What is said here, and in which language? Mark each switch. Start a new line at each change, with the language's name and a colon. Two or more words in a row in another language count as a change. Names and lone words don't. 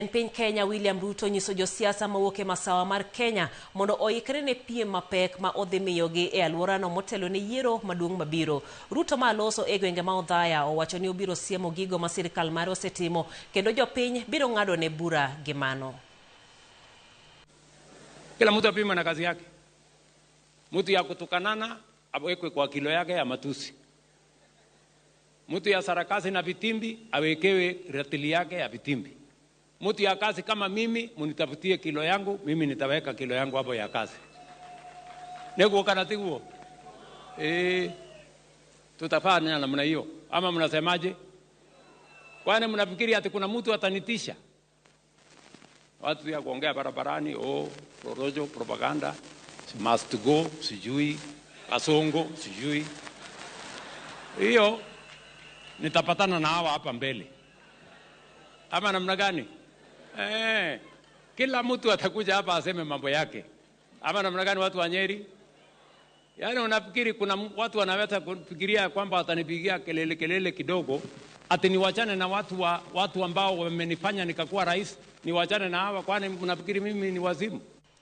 Luo (Kenya and Tanzania): Piny Kenya William Ruto nyiso josiasa mawuok e masawa mar Kenya mondo oikre ne piem mapek ma odhi miyogi e alworano motelo ne yiero maduong' mabiro. Ruto ma loso e gwenge ma Odhaya owacho ni obiro siemo gigo ma sirkal mare osetimo kendo jopiny biro ng'ado ne bura gi mano.
Swahili: Kila mtu apime na kazi yake. Mtu ya kutukanana awekwe kwa kilo yake ya matusi. Mtu ya sarakasi na vitimbi awekewe ratili yake ya vitimbi. Mtu ya kazi kama mimi, munitafutie kilo yangu, mimi nitaweka kilo yangu hapo ya kazi. Nego kanati huo. Tutafanya namna hiyo. Ama mnasemaje? Kwani mnafikiri ati kuna mtu atanitisha? Watu ya kuongea barabarani, prorojo, propaganda,
English: must go,
Swahili: sijui, kasongo, sijui. Hiyo nitapatana na hawa hapa mbele. Ama namna gani? Kila mtu atakuja hapa aseme mambo yake. Ama namna gani watu wa Nyeri? Yaani unafikiri kuna watu wanaweza kufikiria kwamba watanipigia kelele kidogo ati niwachane na watu ambao wamenifanya nikakuwa rais, niwachane na hawa, kwani mnafikiri mimi ni wazimu?